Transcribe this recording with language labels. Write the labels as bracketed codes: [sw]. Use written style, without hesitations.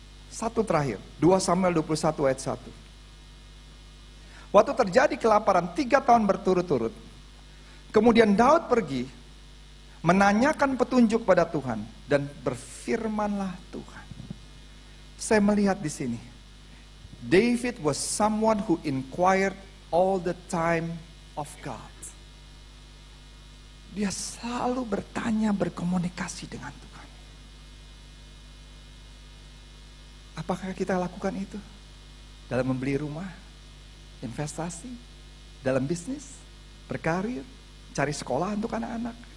[id] Satu terakhir, 2 Samuel 21 ayat 1. Waktu terjadi kelaparan 3 tahun berturut-turut, kemudian Daud pergi menanyakan petunjuk pada Tuhan dan berfirmanlah Tuhan. Saya melihat di sini, [en] David was someone who inquired all the time of God. [id] Dia selalu bertanya, berkomunikasi dengan Tuhan. Apakah kita lakukan itu? Dalam membeli rumah, investasi, dalam bisnis, berkarir, cari sekolah untuk anak-anak.